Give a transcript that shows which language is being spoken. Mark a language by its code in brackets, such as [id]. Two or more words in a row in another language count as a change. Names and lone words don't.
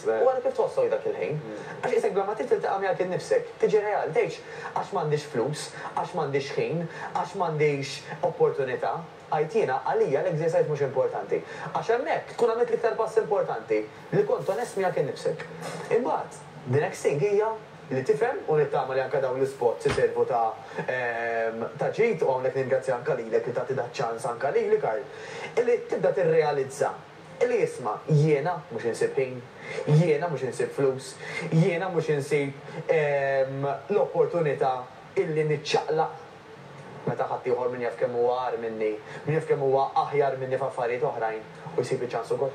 [mt] U għal kif tossoj dak il-ħin. Għax isek bla ma tiltaqa' miegħek innifsek. Tiġi real, tgħidx għax m'għandix flus, għax m'għandix ħin, għax m'għandix opportunità. Għajtina għalija l-exercise mhux importanti. Għax hemmhekk tkun għamilt l-iktar pass importanti li kont onest miegħek innifsek. Imbagħad, [en] the next thing [mt] hija li tifhem u nittama li anke dawn l-ispots iservu ta' ġid u hawnhekk ningrazzja anke lilek li tagħti dak ċans anke lili Karl. Illi tibda tirrealizza illi jisma' jiena mhux insib ħin, jiena mhux insib flus, jiena mhux insib l-opportunità illi niċċaqlaq meta ħadd ieħor min jaf kemm huwa għar minni, min jaf kemm huwa aħjar minni f'affarijiet oħrajn u jsib iċ-ċans ukoll.